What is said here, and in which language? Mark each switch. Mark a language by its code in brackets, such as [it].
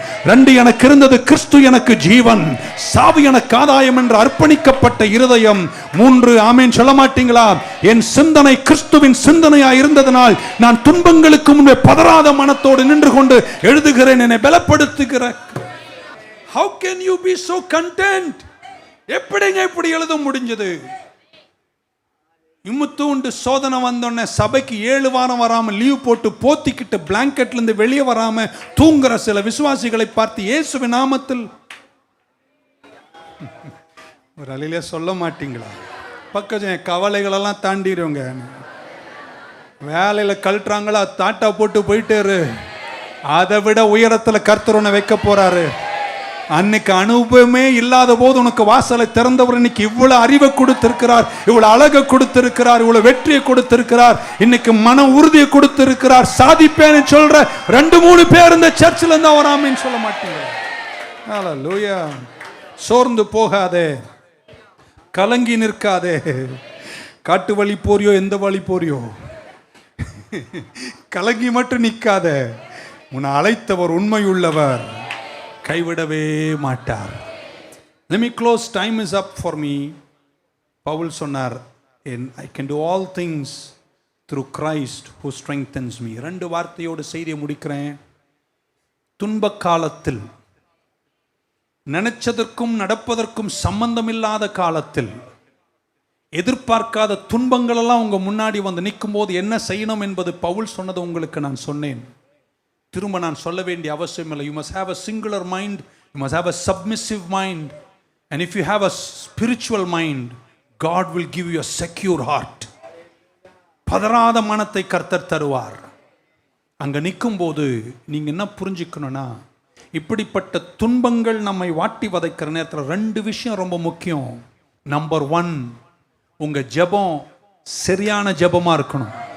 [ta] 2, எனக்கு இருந்தது கிறிஸ்து எனக்கு ஜீவன், சாவு எனக்கு ஆதாயம் என்று அர்ப்பணிக்கப்பட்ட இருதயம். 3, ஆமேன் சொல்ல மாட்டீங்களா? என் சிந்தனை கிறிஸ்துவின் சிந்தனையா இருந்ததனால் நான் துன்பங்களுக்கு முன்பே பதறாத மனத்தோடு நின்று கொண்டு எழுதுகிறேன், என்னை பலப்படுத்துகிற. [en] How can you be so content? [ta] எப்படிங்க இப்படி எழுத முடிஞ்சது? இம்முத்தூண்டு சோதனை வந்தோடனே சபைக்கு 7 வாரம் வராம லீவ் போட்டு போத்திக்கிட்டு பிளாங்கெட்ல இருந்து வெளியே வராம தூங்குற சில விசுவாசிகளை பார்த்து இயேசுவின் நாமத்தில் ஒரு அலையிலே சொல்ல மாட்டீங்களா? பக்கம் கவலைகளெல்லாம் தாண்டிடுவோங்க. வேலையில் கழட்டுறாங்களா, தாட்டா போட்டு போயிட்டாரு. அதை விட உயரத்தில் கர்த்தர் உன்னை வைக்க போறாரு. அன்னைக்கு அனுபவமே இல்லாத போது உனக்கு வாசலை திறந்தவர் இன்னைக்கு இவ்வளவு அறிவை கொடுத்திருக்கிறார், இவ்வளவு அழகை கொடுத்திருக்கிறார், இவ்வளவு வெற்றியை கொடுத்திருக்கிறார், இன்னைக்கு மன உறுதியை கொடுத்திருக்கிறார். சாதிப்பேன்னு சொல்ற 2-3 பேர் இந்த சர்ச்சில் இருந்தா வராமன்னு சொல்ல மாட்டீங்க. ஹல்லேலூயா. சோர்ந்து போகாதே, கலங்கி நிற்காதே. காட்டு வழி போறியோ எந்த வழி போறியோ, கலங்கி மட்டும் நிற்காத. உன்னை அழைத்தவர் உண்மையுள்ளவர், கைவிடவே மாட்டார். [en] Let me close. Time is up for me. [ta] Pavul சொன்னார், [en] I can do all things through Christ who strengthens me. [ta] 2 வார்த்தையோடு செய்தியை முடிக்கிறேன். துன்ப காலத்தில், நினைச்சதற்கும் நடப்பதற்கும் சம்பந்தமில்லாத காலத்தில், எதிர்பார்க்காத துன்பங்கள் எல்லாம் உங்க முன்னாடி வந்து நிற்கும் போது என்ன செய்யணும் என்பது பவுல் சொன்னது உங்களுக்கு நான் சொன்னேன். திரும்ப நான் சொல்ல வேண்டிய அவசியம் இல்லை. [en] You must have a singular mind, you must have a submissive mind, and if you have a spiritual mind, God will give you a secure heart. [ta] பதறாத மனத்தை கர்த்தர் தருவார். அங்க நிற்கும் போது நீங்க என்ன புரிஞ்சுக்கணும்னா, இப்படிப்பட்ட துன்பங்கள் நம்மை வாட்டி வதைக்கிற நேரத்தில் 2 விஷயம் ரொம்ப முக்கியம். நம்பர் 1, உங்க ஜெபம் சரியான ஜெபமா இருக்கணும்.